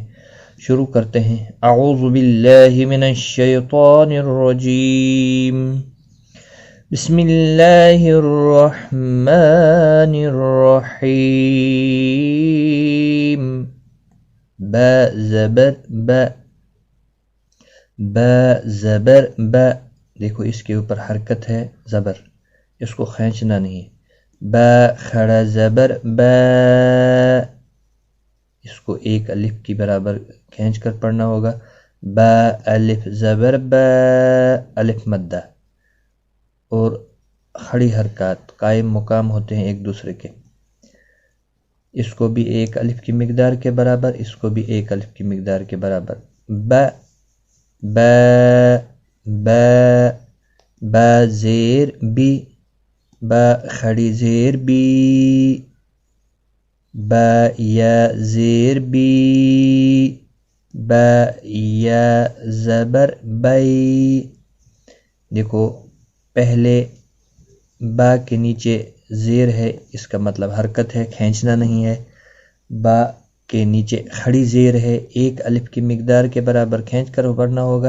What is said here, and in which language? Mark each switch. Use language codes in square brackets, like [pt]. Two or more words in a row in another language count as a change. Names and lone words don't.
[ur] شروع کرتے ہیں۔ [ar] اعوذ باللہ من الشیطان الرجیم، بسم اللہ الرحمن الرحیم۔ [ur] با زبر با، با زبر با، دیکھو اس کے اوپر حرکت ہے زبر، اس کو کھینچنا نہیں۔ با کھڑا زبر با، اس کو ایک الف کی برابر کھینچ کر پڑھنا ہوگا۔ با الف زبر با، الف مدہ۔ اور کھڑی حرکات قائم مقام ہوتے ہیں ایک دوسرے کے، اس کو بھی ایک الف کی مقدار کے برابر، اس کو بھی ایک الف کی مقدار کے برابر۔ با با با، با زیر بی، با کھڑی زیر بی، با یا زیر بی، با یا زبر بی۔ دیکھو پہلے با کے نیچے زیر ہے، اس کا مطلب حرکت ہے، کھینچنا نہیں ہے۔ با کے نیچے کھڑی زیر ہے، ایک الف کی مقدار کے برابر کھینچ کر پڑھنا ہوگا۔